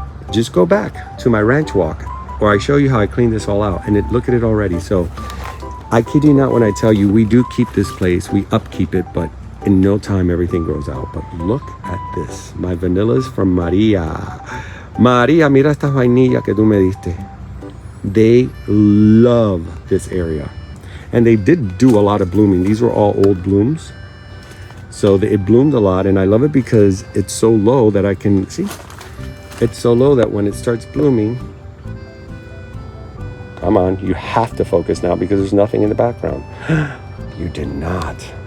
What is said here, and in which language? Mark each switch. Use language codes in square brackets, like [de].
[en] Just go back to my ranch walk where I show you how I cleaned this all out, and look at it already. So I kid you not when I tell you we do keep this place, we upkeep it, but in no time everything grows out. But look at this, my vanillas from Maria. [es] Maria, mira esta vainilla que tú me diste. [en] They love this area, and they did do a lot of blooming. These were all old blooms, so it bloomed a lot, and I love it because it's so low that I can see. It's so low that when it starts blooming, come on, you have to focus now because there's nothing in the background. You did not.